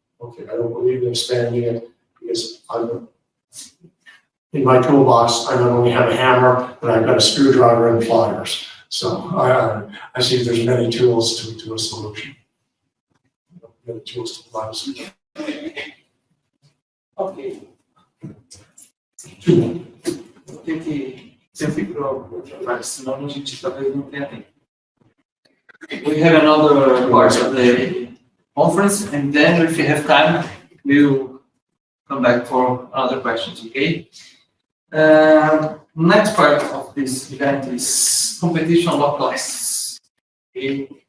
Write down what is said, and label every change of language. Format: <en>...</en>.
<en>Okay, I don't believe in expanding it because in my toolbox, I not only have a hammer, but I've got a screwdriver and pliers. So I see there's many tools to a solution. Many tools to provide a solution. Ok.</en> <pt>Vou ter que sempre para outra parte, senão a gente talvez não tenha tempo.</pt> <en>We have another part of the conference, and then if you have time, we'll come back for other questions, okay? Next part of this event is competition law classes. Okay?</en>